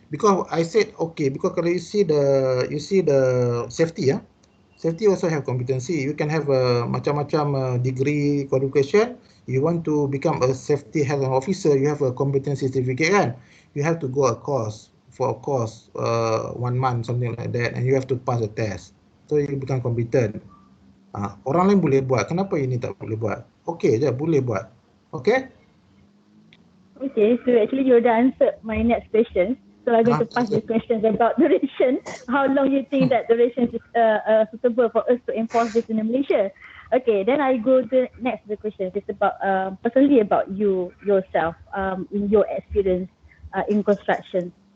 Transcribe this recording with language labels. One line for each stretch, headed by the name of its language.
English: Because I said okay, because kalau you see the safety safety also have competency. You can have a macam-macam degree qualification. You want to become a safety health officer, you have a competency certificate kan. You have to go a course, 1 month something like that, and you have to pass a test. So you become competent.
Malay: Orang lain boleh buat, kenapa ini tak boleh buat? Okay je, boleh buat. Okay?
English: Okay, so actually you already answered my next question. So I'm going to pass the questions about duration. How long you think that duration is suitable for us to enforce this in Malaysia? Okay, then I go to next the question. It's about personally about you yourself in your experience in construction.